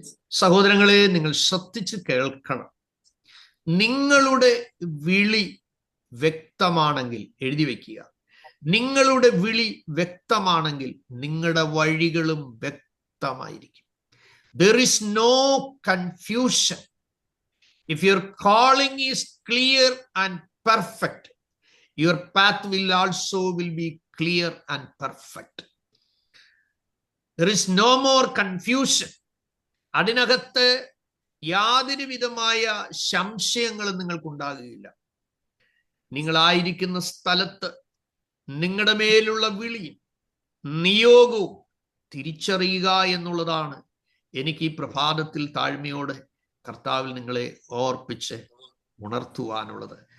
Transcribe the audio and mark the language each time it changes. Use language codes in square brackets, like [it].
[ml] സഹോദരങ്ങളെ, നിങ്ങൾ ശ്രദ്ധിച്ച് കേൾക്കണം. നിങ്ങളുടെ വിളി വ്യക്തമാണെങ്കിൽ, എഴുതി വെക്കുക, നിങ്ങളുടെ വിളി വ്യക്തമാണെങ്കിൽ നിങ്ങളുടെ വഴികളും വ്യക്തമായിരിക്കും. [en] There is no confusion. If your calling is clear and perfect, your path will also be clear and perfect. There is no more confusion. [ml] അതിനകത്ത് യാതൊരു വിധമായ സംശയങ്ങളും നിങ്ങൾക്കുണ്ടാകുകയില്ല. നിങ്ങളായിരിക്കുന്ന സ്ഥലത്ത് നിങ്ങളുടെ മേലുള്ള വിളിയും നിയോഗവും തിരിച്ചറിയുക എന്നുള്ളതാണ് എനിക്ക് ഈ പ്രഭാതത്തിൽ താഴ്മയോടെ കർത്താവിൽ നിങ്ങളെ ഓർപ്പിച്ച് ഉണർത്തുവാനുള്ളത്.